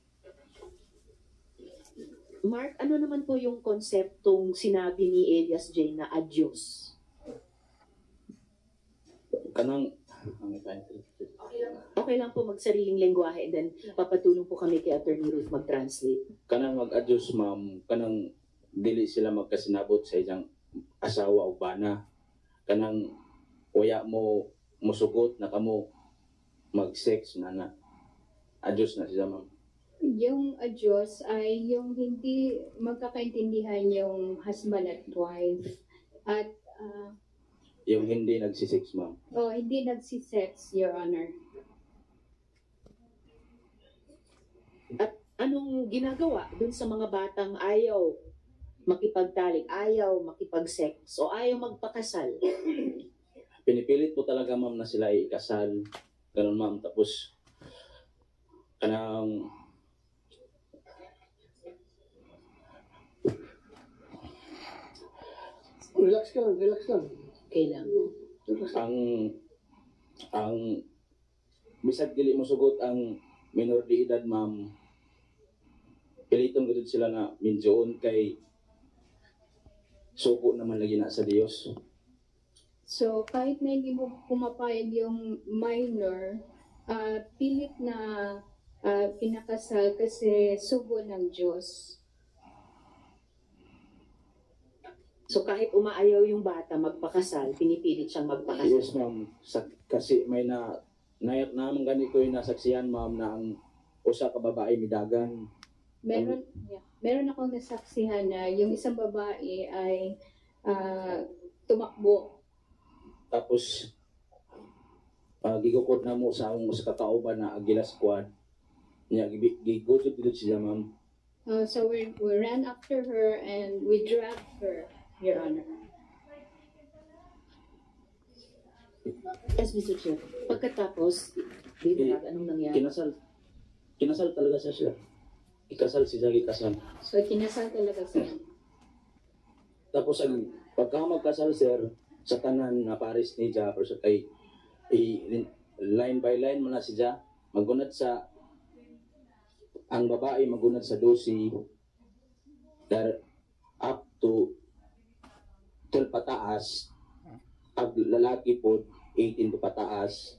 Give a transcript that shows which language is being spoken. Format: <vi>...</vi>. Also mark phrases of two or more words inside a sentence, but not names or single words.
<tl>Mark, ano naman po yung konseptong sinabi ni Elias Jane na adios?</tl> <ceb>Kanang,</ceb> <tl>Okay lang po magsariling lengguwahe</tl> <en>and then</en> <tl>papatulong po kami kay Attorney Ruth mag-translate.</tl> <ceb>kanang mag-adjust, ma'am. Kanang dili sila magkasinabot sa isang asawa o bana. Kanang uya mo musugot na kamo mag-sex na adjust na siya, ma'am.</ceb> <tl>Yung adios ay yung hindi magkakaintindihan yung husband at wife. At Yung hindi nagsisex, ma'am. hindi nagsisex,</tl> <en>Your Honor.</en> <tl>At anong ginagawa dun sa mga batang ayaw makipagtalik, ayaw makipag-sex, o ayaw magpakasal. Pinipilit po talaga ma'am na sila ay ikasal. Ganun ma'am. Tapos, kanang Relax ka lang, relax lang. Okay lang.</tl> <ceb>ang bisag dili mo sugot ang minor de edad ma'am, piliton gud sila na minjoon kay suko naman lagi na sa Dios.</ceb> <tl>So, kahit na hindi mo pumapayag yung minor, pilit na pinakasal kasi sugo ng Diyos. So kahit umaayaw yung bata magpakasal, pinipilit siyang magpakasal.</tl> <en>Yes ma'am.</en> <ceb>Kasi may naman gani ko yung nasaksihan ma'am na ang usa ka babae midagan.</ceb> <tl>Meron akong nasaksihan na yung isang babae ay tumakbo.</tl> <ceb>Tapos gigukod na mo sa akong sa kakauban na Agila Squad. Nya gigukod dito siya ma'am.</ceb> <en>So we ran after her and we dragged her, Your Honor. Yes, Mr. Chair.</en> <tl>Pagkatapos, anong nangyari? Kinasal talaga siya. Ikasal siya, ikasal. So kinasal talaga siya.</tl> <ceb>Tapos ang pagka magkasal sir, sa tanan na pares ni Ja, pero sa kay</ceb> <en>line by line</en> <ceb>mo na siya, magunad sa ang babae magunad sa 12</ceb> <en>up to</en> <ceb>12 pataas, ang lalaki po 18 pataas.</ceb>